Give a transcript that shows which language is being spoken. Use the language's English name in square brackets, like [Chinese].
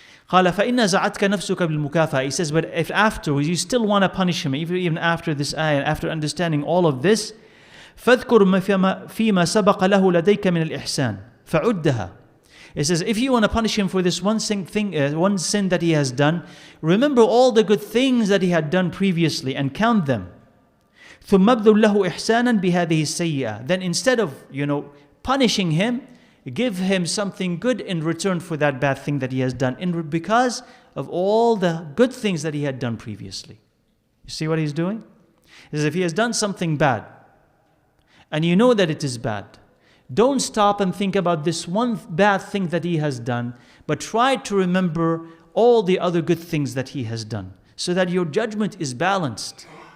[Arabic] قال فإن زعتك نفسك بالمكافأة. [English] He says, but if afterwards you still want to punish him, even after this ayah, after understanding all of this, [Arabic] فاذكر فيما سبق له لديك من الإحسان فعدها. [English] It says, if you want to punish him for this one sin that he has done, remember all the good things that he had done previously and count them. [Arabic] ثم ابذل له إحسانا بهذه السيئة. [English] Then instead of, punishing him, give him something good in return for that bad thing that he has done, because of all the good things that he had done previously. You see what he's doing? Is if he has done something bad, and you know that it is bad, don't stop and think about this one bad thing that he has done, but try to remember all the other good things that he has done, so that your judgment is balanced.